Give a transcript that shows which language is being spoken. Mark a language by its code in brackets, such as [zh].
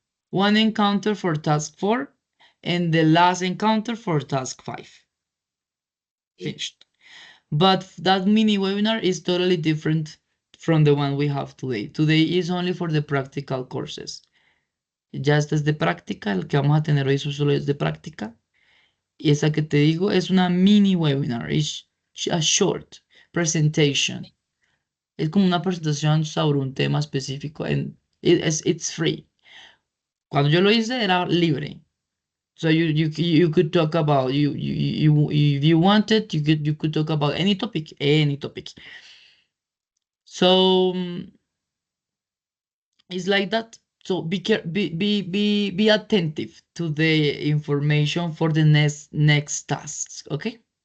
[en] 1 encounter for task 4, and the last encounter for task 5. Finished. But that mini webinar is totally different from the one we have today. Today is only for the practical courses. [es] Ya esta es de práctica, el que vamos a tener hoy solo es de práctica. Y esa que te digo es una mini webinar, es [en] a short presentation. [es] Es como una presentación sobre un tema específico, [en] and it's free. [es] Cuando yo lo hice era libre. [en] So you could talk about, if you wanted, you could talk about any topic, So it's like that. So be attentive to the information for the next tasks, okay?